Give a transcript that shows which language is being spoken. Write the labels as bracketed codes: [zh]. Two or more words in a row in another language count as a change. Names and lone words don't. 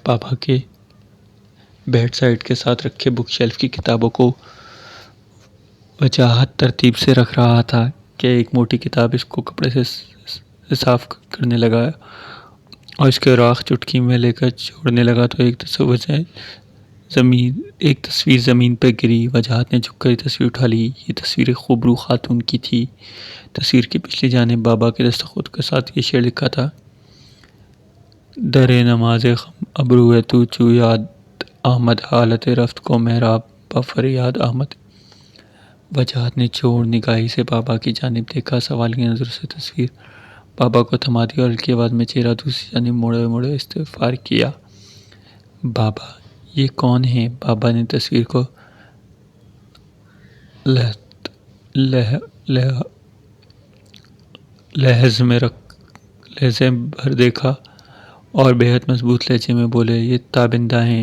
[ur] بابا کے بیڈ سائڈ کے ساتھ رکھے بک شیلف کی کتابوں کو وجاہت ترتیب سے رکھ رہا تھا کہ ایک موٹی کتاب اس کو کپڑے سے صاف کرنے لگا اور اس کے اوراق چٹکی میں لے کر چھوڑنے لگا تو ایک تصویر زمین پہ گری۔ وجاہت نے جھک کر یہ تصویر اٹھا لی۔ یہ تصویر ایک خوبرو خاتون کی تھی۔ تصویر کی پچھلی جانب بابا کے دستخط کے ساتھ یہ شعر لکھا تھا: [fa] در نماز خم ابرو تو چو یاد آمد، حالت رفت کو محراب با فریاد آمد۔ [ur] وجاہت نے چور نگاہی سے بابا کی جانب دیکھا، سوال کی نظر سے تصویر بابا کو تھما دی اور ہلکی آواز میں چہرہ دوسری جانب موڑے استغفار کیا۔ بابا، یہ کون ہے؟ بابا نے تصویر کو لہجے بھر دیکھا اور بے حد مضبوط لہجے میں بولے، یہ تابندہ ہیں۔